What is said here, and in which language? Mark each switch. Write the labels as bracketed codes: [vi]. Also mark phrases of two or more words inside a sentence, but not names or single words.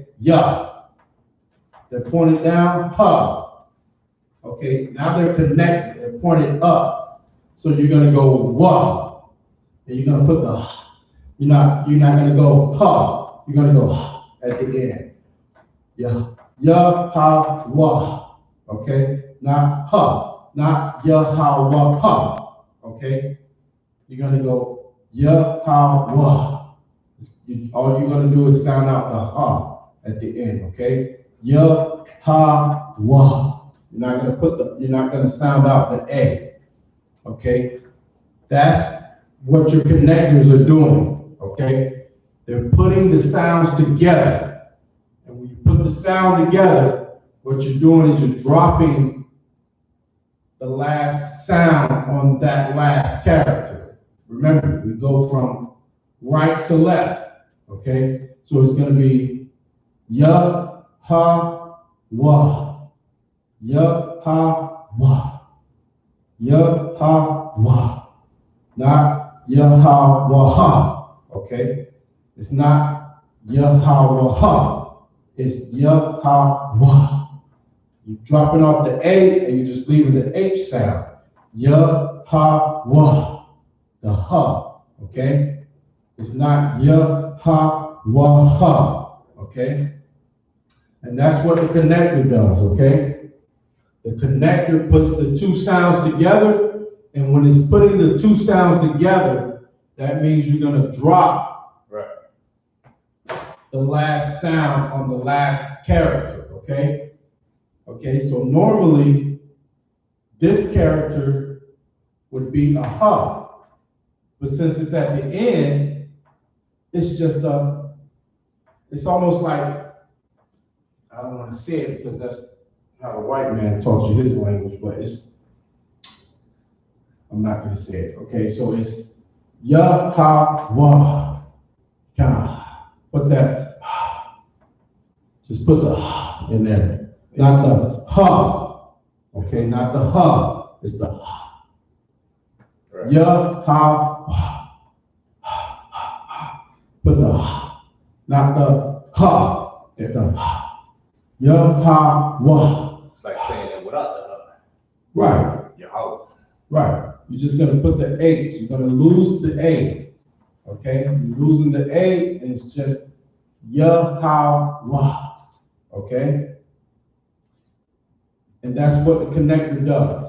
[en] Ya. They're pointed down, ha. Okay, now they're connected, they're pointed up. So you're gonna go wa. And you're gonna put the, you're not gonna go ha, you're gonna go ha at the end. Ya, ha, wa. Okay, not ha, not ya, ha, wa, ha. Okay, you're gonna go ya, ha, wa. All you're gonna do is sound out the ha at the end. Okay, ya, ha, wa. You're not gonna sound out the a. Okay, that's what your connectors are doing. Okay, they're putting the sounds together. And when you put the sound together, what you're doing is you're dropping the last sound on that last character. Remember, we go from right to left, okay? So it's gonna be ya, ha, wa, ya, ha, wa, ya, ha, wa, not ya, ha, wa, ha, okay? It's not ya, ha, wa, ha. It's ya, ha, wa. You're dropping off the A and you're just leaving the H sound. Ya, ha, wa. The ha, okay? It's not ya, ha, wa, ha, okay? And that's what the connector does, okay? The connector puts the two sounds together, and when it's putting the two sounds together, that means you're gonna drop the last sound on the last character, okay? Okay, so normally this character would be a ha, but since it's at the end, it's just it's almost like, I don't want to say it because that's how the white man taught you his language, but I'm not going to say it, okay? So it's ya, ha, wa, ka. Put that, just put the in there, not the ha, okay, not the ha, it's the ha. Right. Ya, ha, wa, put the ha, not the ha, it's the ha. Ya, ha, wa. It's like saying it without the ha. Right. Yahweh. Right. You're just gonna put the H, you're gonna lose the A. Okay, you're losing the A, and it's just Yahweh. Okay, and that's what the connector does.